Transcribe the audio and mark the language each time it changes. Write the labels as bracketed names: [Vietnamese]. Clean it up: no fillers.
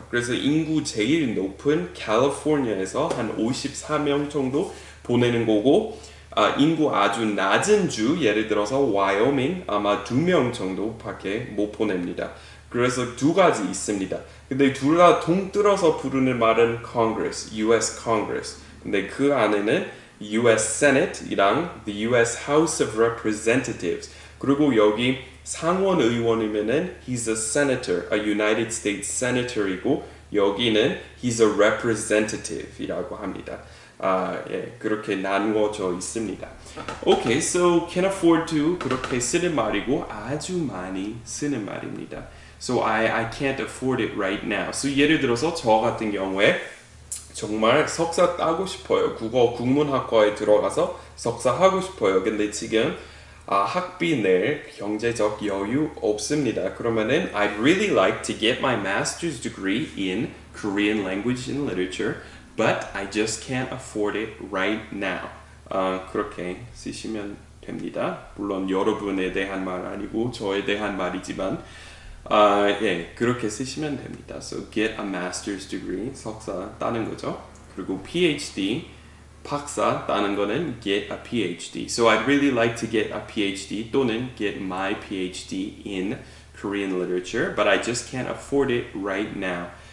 [Korean] 그래서 인구 제일 높은 캘리포니아에서 한 54명 정도 보내는 거고, 인구 아주 낮은 주, 예를 들어서 와이오밍 아마 2명 정도밖에 못 보냅니다. 그래서 두 가지 있습니다. 근데 둘 다 동떨어서 부르는 말은 Congress, US Congress. 근데 그 안에는 [English] US Senate이랑 the US House of Representatives. [Korean] 그리고 여기 상원 의원이면은 [English] he's a senator, a United States senator이고 [Korean] 여기는 [English] he's a representative이라고 합니다. [Korean] 예, 그렇게 나누어져 있습니다. [English] Okay, so can afford to [Korean] 그렇게 쓰는 말이고 아주 많이 쓰는 말입니다. [English] So I can't afford it right now. [Korean] So 예를 들어서 저 같은 경우에 정말 석사 따고 싶어요. 국문학과에 들어가서 석사 하고 싶어요. 근데 지금 학비 낼 경제적 여유 없습니다. 그러면은 [English] I'd really like to get my master's degree in Korean language and literature, but I just can't afford it right now. [Korean] 그렇게 쓰시면 됩니다. 물론 여러분에 대한 말 아니고 저에 대한 말이지만 예, 그렇게 쓰시면 됩니다. [English] So get a master's degree, [Korean] 석사 따는 거죠. 그리고 PhD 박사 따는 거는 [English] get a PhD. So I'd really like to get a PhD [Korean] 또는 [English] get my PhD in Korean literature, but I just can't afford it right now.